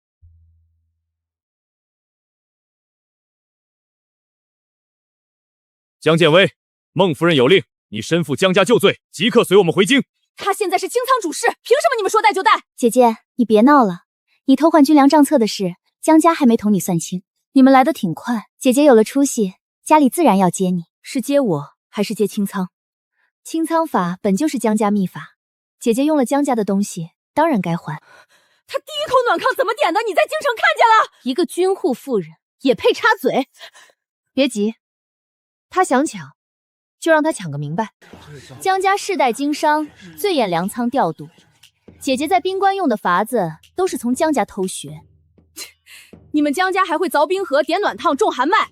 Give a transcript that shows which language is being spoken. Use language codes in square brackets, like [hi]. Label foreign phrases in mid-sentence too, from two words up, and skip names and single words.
[zh] 江建威，孟夫人有令，你身負江家舊罪，即刻隨我們回京。他現在是清倉主事，憑什麼你們說帶就帶？姐姐，你別鬧了，你偷換軍糧賬冊的事，江家還沒同你算清。你們來得挺快，姐姐有了出息，家裡自然要接你。是接我，還是接清倉？清倉法本就是江家秘法，姐姐用了江家的東西，當然該還。他第一口暖炕怎麼點的？你在京城看見了？一個軍戶婦人也配插嘴？別急，他想搶， 就让他抢個明白。江家世代經商，最驗糧倉調度。姐姐在冰棺用的法子都是從江家偷學。你們江家還會鑿冰河、點暖燙、種寒麥？